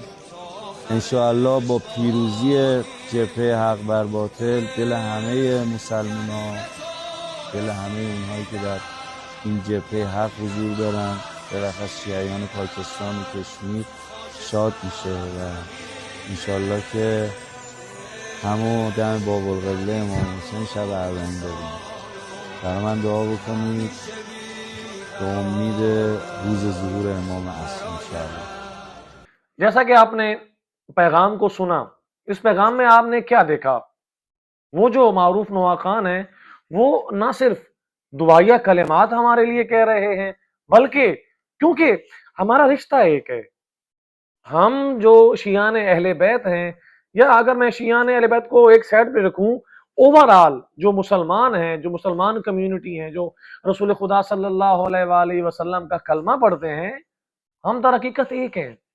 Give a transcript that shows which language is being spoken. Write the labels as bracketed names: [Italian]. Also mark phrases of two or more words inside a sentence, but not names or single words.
[Persian] انشاءالله با پیروزی جبهه حق بر باطل دل همه مسلمان ها، دل همه اونهایی که در این جبهه حق حضور دارن، بالاخص شیعیان پاکستان و کشمیر، شاد میشه و انشاءالله که همون دم باب القبله امام حسین شب اربعین داریم. برای من دعا بکنید به امید روز ظهور امام عصر انشاءالله. [Urdu] جیسا کہ آپ نے پیغام کو سنا، اس پیغام میں آپ نے کیا دیکھا؟ وہ جو معروف نوحہ خان ہیں وہ نہ صرف دعائیہ کلمات ہمارے لیے کہہ رہے ہیں، بلکہ کیونکہ ہمارا رشتہ ایک ہے، ہم جو شیعان اہل بیت ہیں، یا اگر میں شیعان اہل بیت کو ایک سائڈ پہ رکھوں، اوورال جو مسلمان ہیں، جو مسلمان کمیونٹی ہیں، جو رسول خدا [Arabic] صلی اللہ علیہ وآلہ وسلم [Urdu] کا کلمہ پڑھتے ہیں، ہم در حقیقت ایک ہیں۔